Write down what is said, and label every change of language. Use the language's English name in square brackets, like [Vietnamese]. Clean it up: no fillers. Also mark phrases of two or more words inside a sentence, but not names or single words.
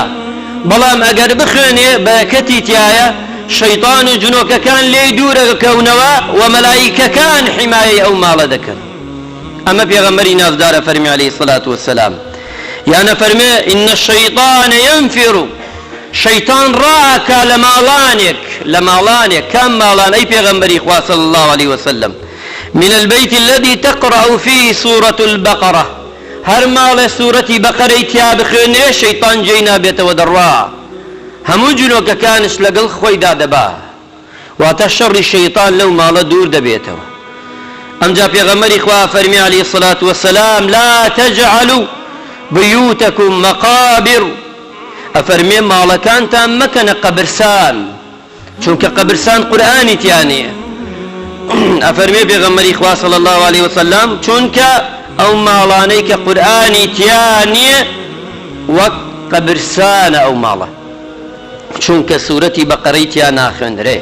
[Central Kurdish] بەڵام ئەگەر بخوێنێ بەرەکەتی تایە شەیطان و جنۆکەکان لێی دوورەکەونەوە و مەلایکەکان حیمایەی ئەو ماڵە دەکەن. ئەمە پێغەمبەری نازدارە فەرمی [Arabic] عەلەیهی السەڵات وەسسەلام [Central Kurdish] یانە فەرمێ [Arabic] ئین الشەیطان ينفر، [Central Kurdish] شەیطان ڕاکا لە ماڵانێک کام ماڵان ئەی پێغەمبەری خوا [Arabic] صلی الله علیه وسلم من البيت الذي تقرأ فيه سورة البقرة، [Central Kurdish] هر ماڵێ سوورەتی بەقەرەی تیا بخوێنێ شەیطان جێی نابێتەوە دەڕوا، هەموو جنۆکەکانش لەگەڵ خۆیدا دەبا، واتە شەڕی شەیطان لەو ماڵە دوور دەبێتەوە. ئەمجا پێغەمبەری خوا فەرمی [Arabic] عەلەیهی السەڵات وەسسەلام لا تجعلوا بيوتكم مقابر، [Central Kurdish] ئەفەرمێ ماڵەکانتان مەکەنە قەبرسان، چونکە قەبرسان قورئانی تیانەیە. ئەفەرمێ پێغەمبەری خوا [Arabic] صلی الله علیه وسلم [Central Kurdish] چونکە ئەو ماڵانەی کە قورئانی تیان نییە وەک قەبرسانە ئەو ماڵە، چونکە سوورەتی بەقەرەی تیا ناخوێندرێ.